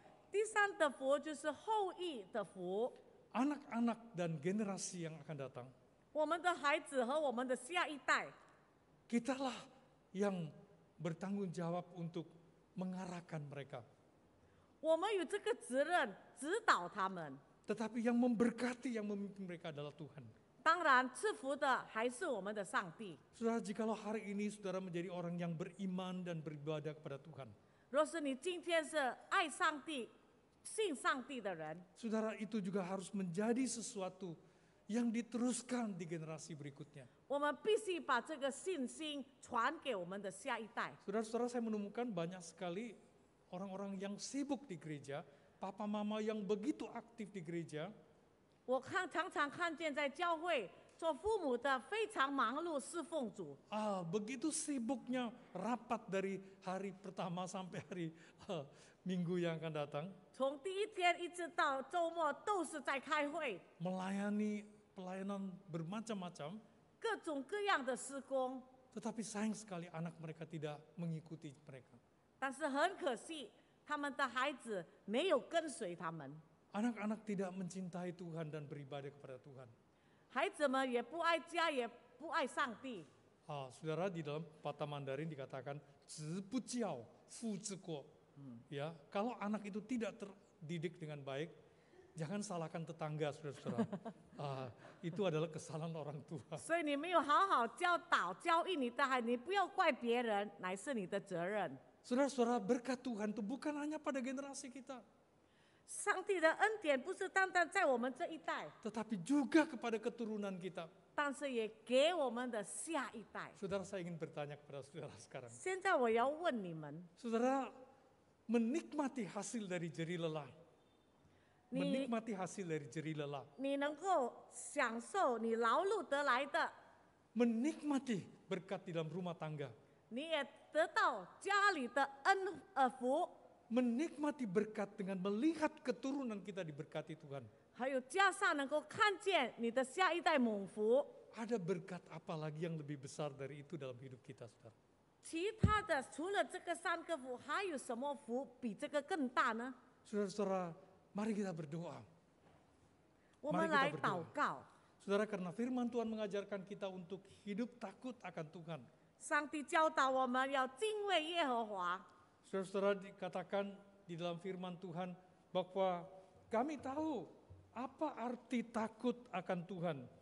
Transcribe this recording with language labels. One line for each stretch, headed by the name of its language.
Chinese: 第三的福就是后裔的福，
Indonesian: Anak-anak dan generasi yang akan datang,
Chinese: 我们的孩子和我们的下一代，
Indonesian: kitalah yang bertanggung jawab untuk mengarahkan mereka.
Chinese: 我们有这个责任指导他们。
Indonesian: Tetapi yang memberkati, yang memimpin mereka adalah Tuhan.
Chinese: 当然，赐福的还是我们的上帝。
Indonesian: Saudara, jikalau hari ini saudara menjadi orang yang beriman dan beribadah kepada Tuhan,
Chinese: 若是你今天是爱上帝、信上帝的人，
Indonesian: saudara itu juga harus menjadi sesuatu yang diteruskan di generasi berikutnya.
Chinese: 我们必须把这个信心传给我们的下一代。
Indonesian: Saudara-saudara, saya menemukan banyak sekali orang-orang yang sibuk di gereja, papa mama yang begitu aktif di gereja,
Chinese: 我常常看见在教会做父母的非常忙碌侍奉主，
Indonesian: begitu sibuknya rapat dari hari pertama sampai hari minggu yang akan datang,
Chinese: 从第一天一直到周末都是在开会，
Indonesian: melayani pelayanan bermacam-macam,
Chinese: 各种各样的施工。
Indonesian: tetapi sayang sekali anak mereka tidak mengikuti mereka.
Chinese: 但是很可惜，他们的孩子没有跟随他们，
Indonesian: Anak-anak tidak mencintai Tuhan dan beribadah kepada Tuhan.
Chinese: 孩子们也不爱家，也不爱上帝。
Indonesian: Saudara, di dalam patah Mandarin dikatakan
Chinese: 子不教，父之过.
Indonesian: Ya, kalau anak itu tidak terdidik dengan baik, jangan salahkan tetangga, saudara-saudara. Itu adalah kesalahan orang tua.
Chinese: 所以你没有好好教导、教育你的孩子，你不要怪别人，乃是你的责任。
Indonesian: Saudara-saudara, berkat Tuhan itu bukan hanya pada generasi kita,
Chinese: 上帝的恩典不是单单在我们这一代，
Indonesian: tetapi juga kepada keturunan kita.
Chinese: 但是也给我们的下一代。
Indonesian: Saudara, saya ingin bertanya kepada saudara sekarang.
Chinese: 现在我要问你们，
Indonesian: Saudara, menikmati hasil dari jerih lelah.
Chinese: 你
Indonesian: Menikmati hasil dari jerih lelah.
Chinese: 你能够享受你劳碌得来的，
Indonesian: Menikmati berkat di dalam rumah tangga.
Chinese: 你也得到家里的福，
Indonesian: Menikmati berkat dengan melihat keturunan kita diberkati Tuhan.
Chinese: 还有加上能够看见你的下一代蒙福。
Indonesian: Ada berkat apa lagi yang lebih besar dari itu dalam hidup kita, saudara?
Chinese: 其他的除了这个三个福，还有什么福比这个更大呢？
Indonesian: Saudara-saudara, mari kita berdoa.
Chinese: 我们
Indonesian: Mari kita
Chinese: 来
Indonesian: berdoa.
Chinese: 祷告。
Indonesian: Saudara, karena firman Tuhan mengajarkan kita untuk hidup takut akan Tuhan.
Chinese: 上帝教导我们要敬畏耶和华。
Indonesian: Saudara-saudara, dikatakan di dalam firman Tuhan bahwa kami tahu apa arti takut akan Tuhan.